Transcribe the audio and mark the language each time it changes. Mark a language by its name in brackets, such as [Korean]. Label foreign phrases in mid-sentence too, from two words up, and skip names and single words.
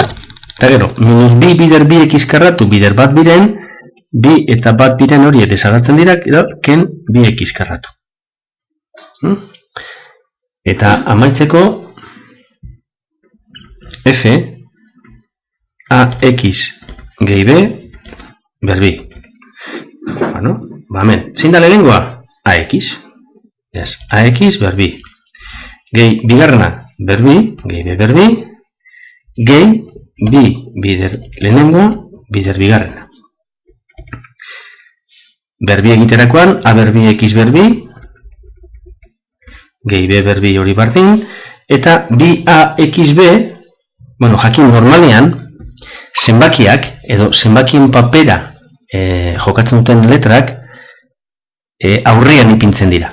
[Basque] Eta gero, minus bi bider bi x karratu, bider bat biren, bi eta bat biren hori desagertzen dira, ken bi x karratu. Eta amaitzeko, f, ax gehi b, berbi. Bueno, hemen, zein da lehenengoa? Ax. Yes, ax berbi. Gehi bigarrena berbi, gehi b berbi, gehi bi bider lehenengoa, bider bigarrena. Berbi egiterakoan, a berbi x berbi, gehi b berbi hori bardin, eta bi a x b, bueno, jakin normalean, zenbakiak, edo zenbakien papera jokatzen duten letrak, aurrean ipintzen dira.